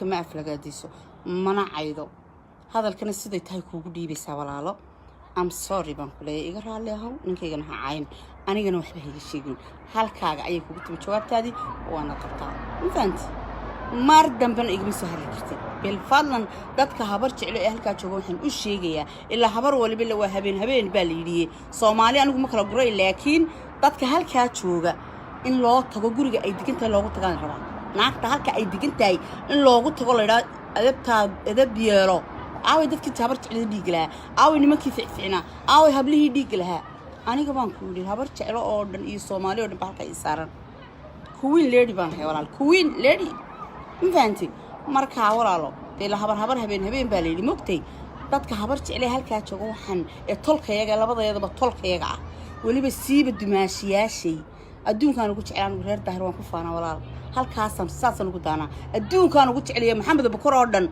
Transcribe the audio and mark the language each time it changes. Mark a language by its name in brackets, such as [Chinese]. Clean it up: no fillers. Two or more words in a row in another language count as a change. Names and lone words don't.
[Somali] ma af laga diiso mana caydo hadalkana siday tahay kugu dhiibaysaa walaalo [English] I'm sorry [Somali] baan ku leeyahay iga raali ahaw ninkaygana ha cayn anigana waxba hayga sheegin halkaaga ayay kugu timi jawaabtaadii waana qabtaa ma fahanti mar damban igma soo hadli kartid bil fadlan dadka habar jeclo ee halkaa jooga waxaan u sheegayaa ilaa habar waliba la waa habeen baa la yidhi Soomaali anigu ma kala guray laakiin dadka halkaa jooga in loo tago guriga ay digantahay loogu tagaan rabaa naagta halka ay digantahay in loogu tago la yiraahdo edab yeelo aaway dadkii habar jeclo dhiig lahaa aaway nimankii ficficna aaway hablihii dhiig lahaa aniga baan ku yiri habar jeclo oo dhan iyo Soomaali oo dhan baa halka ay saaran [English] queen lady [Somali] baan hay walaal [English] queen lady [Somali] ma fahanti marka walaalo ila habar habeen baa leeyay mogtay dadka habar jeclo halka jooga waxaan ee tolkayaga labadeedaba tolkayaga ah waliba siiba dumaashiyaashay adduunkan ugu jeclaan reer daahir waan ku faana walaal halkaasan saasan ugu daana adduunkan ugu jeceliya Maxamed Bakar oo dhan